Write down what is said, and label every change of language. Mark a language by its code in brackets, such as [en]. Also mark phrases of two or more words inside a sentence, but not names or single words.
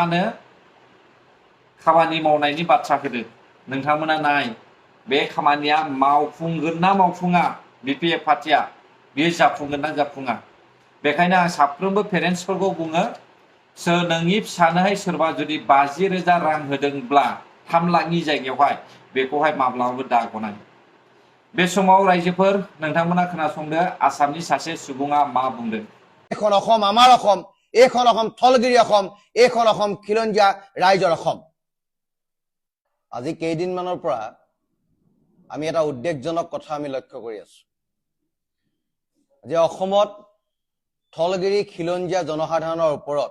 [brx] होनो खामानि मावनायनि बाथ्रा होदों नोंथांमोना नाय बे खामानिया मावफुंगोन ना मावफुङा BPF पार्टिया बेयो जाफुंगोन ना जाफुङा बेखायनो आं साफ्रोमबो पेरेन्टसफोरखौ बुङो सोर नोंनि फिसानोहाय सोरबा जुदि 50,000 रां होदोंब्ला 3 लाखनि जायगायावहाय बेखौहाय माब्लाबाबो दा गनाय बे समाव रायजोफोर नोंथांमोना खोनासंदो आसामनि सासे सुबुङा मा बुंदों [as] এখন অসম আমাৰ অসম এইখন অসম থলগিৰি অসম এইখন অসম খিলঞ্জীয়া ৰাইজৰ অসম আজি কেইদিনমানৰ পৰা আমি এটা উদ্বেগজনক কথা আমি লক্ষ্য কৰি আছো যে অসমত থলগিৰি খিলঞ্জীয়া জনসাধাৰণৰ ওপৰত